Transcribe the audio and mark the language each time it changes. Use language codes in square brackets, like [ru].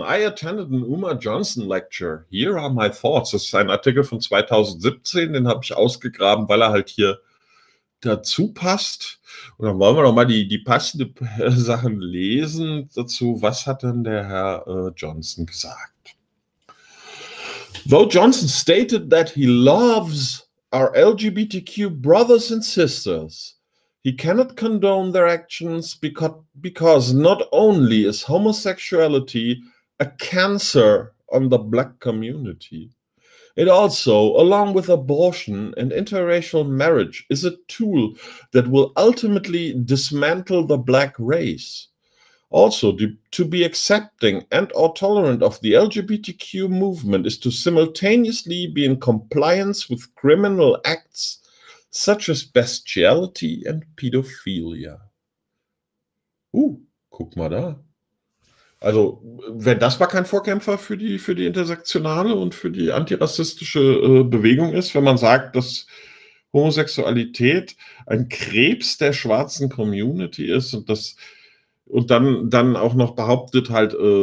[en] I attended an Uma Johnson Lecture. Here are my thoughts. [de] Das ist ein Artikel von 2017, den habe ich ausgegraben, weil er halt hier dazu passt. Und dann wollen wir doch mal die passende Sachen lesen dazu. Was hat denn der Herr Johnson gesagt? [en] Though Johnson stated that he loves our LGBTQ brothers and sisters, he cannot condone their actions because not only is homosexuality a cancer on the black community, it also, along with abortion and interracial marriage, is a tool that will ultimately dismantle the black race. Also, to be accepting and or tolerant of the LGBTQ movement is to simultaneously be in compliance with criminal acts such as bestiality and pedophilia. [de] Guck mal da. Also, wenn das mal kein Vorkämpfer für die intersektionale und für die antirassistische Bewegung ist, wenn man sagt, dass Homosexualität ein Krebs der schwarzen Community ist und das und dann auch noch behauptet halt,